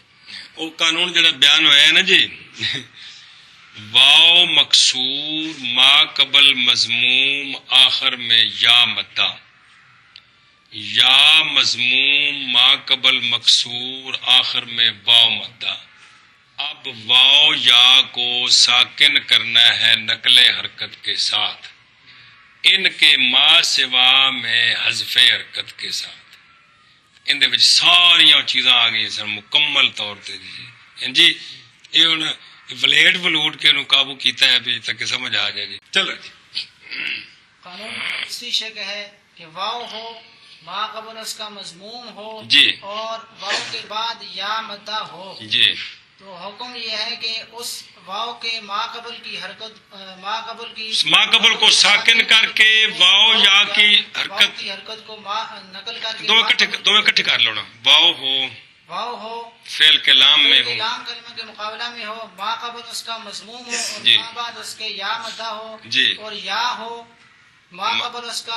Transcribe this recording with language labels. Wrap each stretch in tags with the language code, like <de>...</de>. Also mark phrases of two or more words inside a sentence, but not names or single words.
<ur>وہ قانون جڑا بیان ہوا ہے نا جی، واو مکسور ما قبل مضموم آخر میں یا مدہ، یا مضموم ما قبل مکسور آخر میں واو مدہ۔ اب واو یا کو ساکن کرنا ہے نقل حرکت کے ساتھ، ان کے ما سوا میں حذف حرکت کے ساتھ۔</ur> <pa>ਇਹਦੇ ਵਿੱਚ ਸਾਰੀਆਂ ਚੀਜ਼ਾਂ ਆ ਗਈਆਂ ਸਨ ਮੁਕੰਮਲ ਤੌਰ ਤੇ ਜੀ ਜੀ ਇਹ ਹੁਣ ਵਲੇਟ ਵਲੂਟ ਕੇ ਉਹਨੂੰ ਕਾਬੂ ਕੀਤਾ ਹੈ</pa> <ur>بھی تک سمجھ آ جائے جی چلو جی قانون اسی شکل ہے کہ واو ہو ما قبل اس کا مضموم ہو جی اور واو کے بعد یا مدہ ہو جی تو حکم یہ ہے کہ اس واو کے ما قبل کی حرکت ما قبل کو ساکن کر کے واو یا کی حرکت کو نقل کر کے دو اکٹھے کر لو نا واو ہو فعل کے لام میں ہو لام کلمہ کے مقابلہ میں ہو ما قبل اس کا مضموم ہو اور جی ما بعد اس کے یا مدہ ہو جی اور یا ہو ما قبل اس کا</ur>